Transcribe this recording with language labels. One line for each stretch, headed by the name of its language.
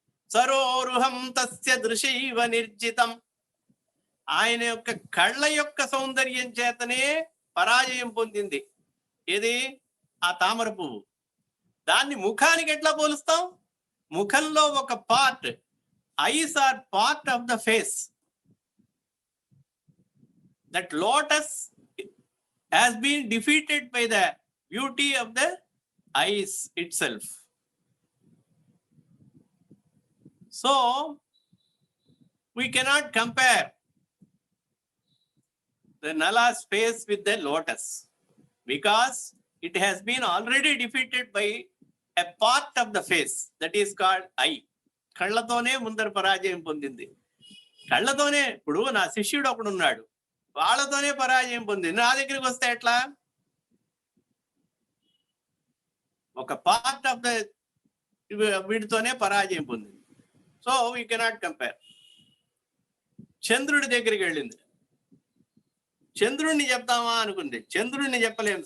Sanskrit: సరోరుహం తస్య దృశైవ నిర్జితం.
Telugu: ఆయన యొక్క కళ్ళ యొక్క సౌందర్యం చేతనే పరాజయం పొందింది ఏది, ఆ తామర పువ్వు. దాన్ని ముఖానికి ఎట్లా పోలుస్తాం? ముఖంలో ఒక part,
English: Eyes are part of the face. That lotus has been defeated by the beauty of the eyes itself. So we cannot compare the Nala's face with the lotus, because it has been already defeated by a part of the face that is called eye.
Telugu: కళ్ళతోనే ముందర పరాజయం పొందింది. కళ్ళతోనే. ఇప్పుడు నా శిష్యుడు ఒకడు ఉన్నాడు, వాళ్ళతోనే పరాజయం పొందింది. నా దగ్గరికి వస్తే ఎట్లా? ఒక పార్ట్ ఆఫ్ ద వీటితోనే పరాజయం పొందింది.
English: So we cannot compare.
Telugu: చంద్రుడి దగ్గరికి వెళ్ళింది, చంద్రుణ్ణి చెప్తామా అనుకుంది, చంద్రుణ్ణి చెప్పలేం.